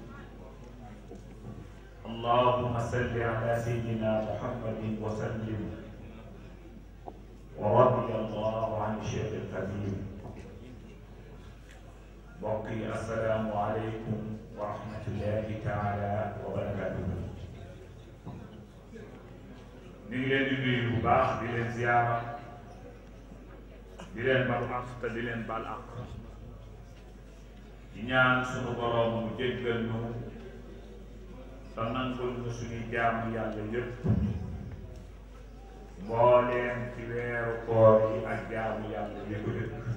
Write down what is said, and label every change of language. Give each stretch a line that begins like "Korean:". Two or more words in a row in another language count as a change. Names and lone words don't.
Arabic: اللهم صل على سيدنا محمد وسلم. ورضي الله عن الشيخ القديم. بقي السلام عليكم ورحمة الله تعالى وبركاته.
Wolof: نيجي leen bu baax di leen ziyaara di leen bal àq te di leen bal àq di ñaan sunu borom mu jéggal ñu te nangul ñu suñuy jaamu yàlla yépp mbooleem ci weeru koor yi ak jaamu yàlla yépp dëkk